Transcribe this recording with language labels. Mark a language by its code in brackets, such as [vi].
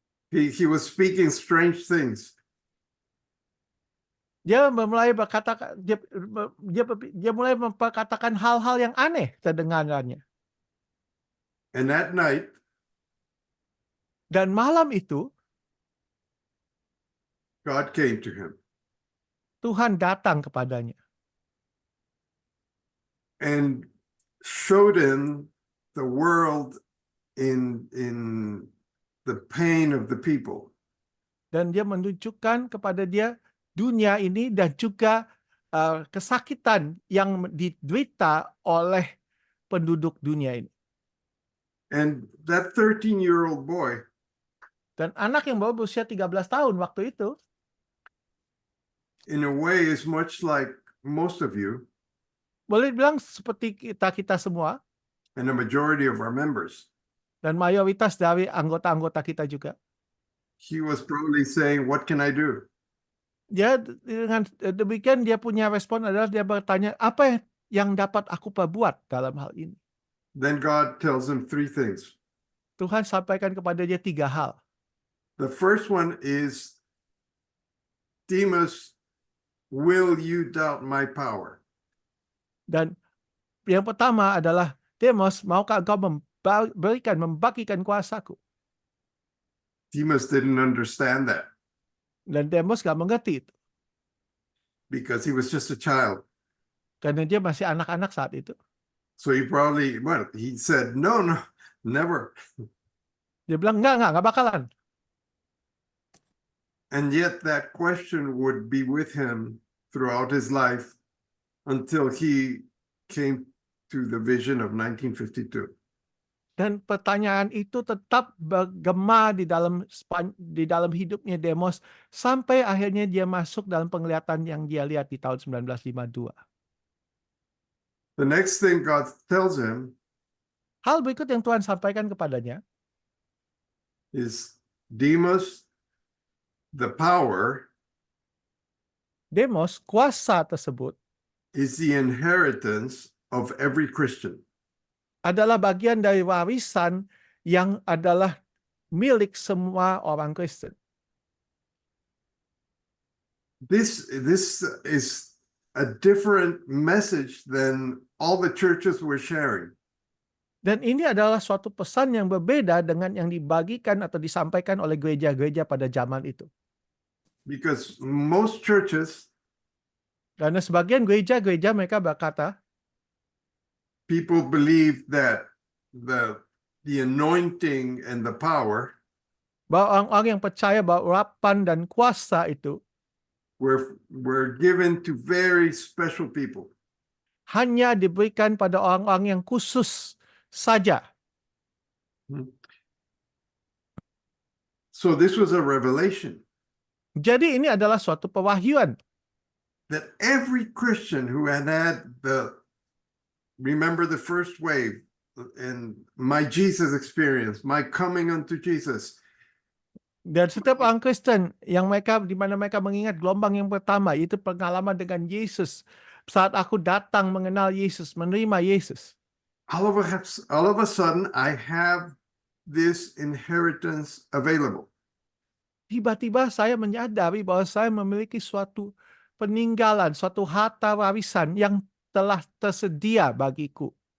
[en] He was speaking strange things. [id] Dia mulai berkata, dia mulai memperkatakan hal-hal yang aneh terdengarannya. [en] And that night, [id] Dan malam itu [en] God came to him [id] Tuhan datang kepadanya [en] and showed him the world in the pain of the people. [id] dan dia menunjukkan kepada dia dunia ini dan juga kesakitan yang diderita oleh penduduk dunia ini. [en] And that 13-year-old boy, [id] Dan anak yang baru berusia 13 tahun waktu itu, [en] in a way, is much like most of you [id] boleh bilang seperti kita semua [en] and the majority of our members. [id] dan mayoritas dari anggota-anggota kita juga. [en] He was probably saying, what can I do? [id] Dia dengan demikian dia punya respon adalah dia bertanya, apa yang dapat aku perbuat dalam hal ini? [en] Then God tells him three things. [id] Tuhan sampaikan kepada dia 3 hal. [en] The first one is, Demas, will you doubt my power? [id] Dan yang pertama adalah, Demos, maukah engkau membagikan kuasaku? [en] Demas didn't understand that [id] Dan Demos gak mengerti itu. [en] because he was just a child. [id] Karena dia masih anak-anak saat itu. [en] So he said, no, never. [id] Dia bilang, enggak bakalan. [en] And yet that question would be with him throughout his life until he came to the vision of 1952. [id] Dan pertanyaan itu tetap bergema di dalam hidupnya Demos sampai akhirnya dia masuk dalam penglihatan yang dia lihat di tahun 1952. [en] The next thing God tells him [id] Hal berikut yang Tuhan sampaikan kepadanya, [en] is, Demas, the power [id] Demos, kuasa tersebut [en] is the inheritance of every Christian. [id] adalah bagian dari warisan yang adalah milik semua orang Kristen. [en] This is a different message than all the churches were sharing. [id] Dan ini adalah suatu pesan yang berbeda dengan yang dibagikan atau disampaikan oleh gereja-gereja pada zaman itu. [en] Because most churches, [id] Karena sebagian gereja-gereja mereka berkata, [en] people believe that the anointing and the power [id] bahwa orang-orang yang percaya bahwa urapan dan kuasa itu [en] were given to very special people. [id] hanya diberikan pada orang-orang yang khusus saja. [en] So this was a revelation [id] Jadi ini adalah suatu pewahyuan [en] that every Christian who had remember the first wave and my Jesus experience, my coming unto Jesus. [id] dan setiap orang Kristen yang di mana mereka mengingat gelombang yang pertama, itu pengalaman dengan Yesus. Saat aku datang mengenal Yesus, menerima Yesus. [en] All of a sudden, I have this inheritance available. [id] Tiba-tiba saya menyadari bahwa saya memiliki suatu peninggalan, suatu harta warisan yang telah tersedia bagiku.